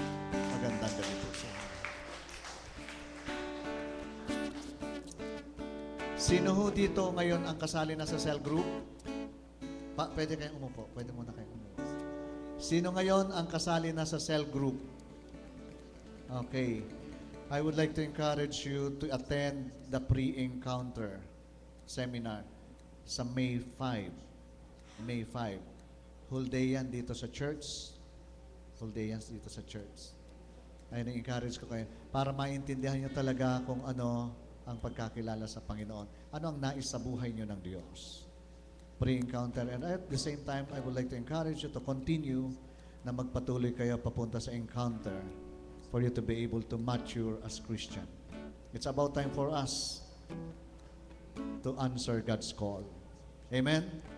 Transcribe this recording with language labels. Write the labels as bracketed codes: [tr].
[tl] Magandang gabi po sa inyo. Sino ho dito ngayon ang kasali na sa cell group? Pwede kayong umupo. Pwede muna kayong umupo. Sino ngayon ang kasali na sa cell group? Okay. [en] I would like to encourage you to attend the pre-encounter seminar sa May 5. [tl] May 5. Whole day yan dito sa church. Whole day yan dito sa church. Ay, encourage ko kayo para maintindihan nyo talaga kung ano ang pagkakilala sa Panginoon. Ano ang nais sa buhay nyo ng Diyos. [en] Pre-encounter. And at the same time, I would like to encourage you to continue [tl] na magpatuloy kayo papunta sa encounter [en] for you to be able to mature as Christian. It's about time for us to answer God's call. Amen?